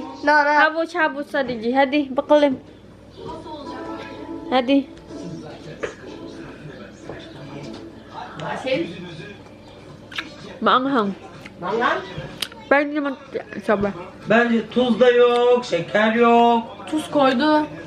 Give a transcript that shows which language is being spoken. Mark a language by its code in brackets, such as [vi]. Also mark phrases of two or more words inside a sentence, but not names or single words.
[en] No, no. [tr] Havuç sadece. Hadi bakalım. Hadi. [tl] Maanghang. Mangan? Pero hindi naman sobra. [tr] Bence tuz da yok, şeker yok. Tuz koydu.